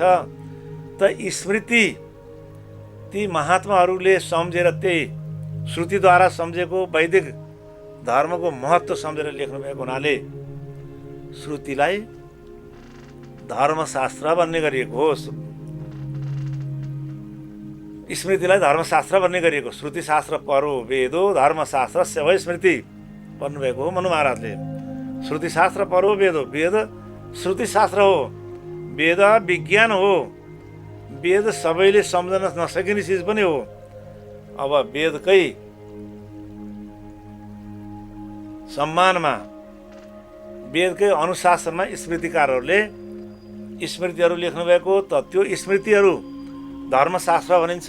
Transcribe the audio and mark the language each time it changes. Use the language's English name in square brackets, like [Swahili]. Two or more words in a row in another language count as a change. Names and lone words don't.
[Nepali] त स्मृति ती महात्माहरूले सम्झेर त्यही श्रुतिद्वारा सम्झेको वैदिक धर्मको महत्त्व सम्झेर लेख्नु भएको हुनाले श्रुतिलाई धर्मशास्त्र भन्ने गरिएको हो, स्मृतिलाई धर्मशास्त्र भन्ने गरिएको। [Sanskrit] श्रुतिशास्त्र परो वेदो धर्मशास्त्र सेवै स्मृति [Nepali] भन्नुभएको हो मनु महाराजले। [Sanskrit] श्रुतिशास्त्र परो वेद [Nepali] हो, वेद श्रुतिशास्त्र हो, वेद विज्ञान हो, वेद सबैले सम्झन नसकिने चिज पनि हो। अब वेदकै सम्मानमा, वेदकै अनुशासनमा स्मृतिकारहरूले स्मृतिहरू लेख्नुभएको, त त्यो स्मृतिहरू धर्मशास्त्र भनिन्छ।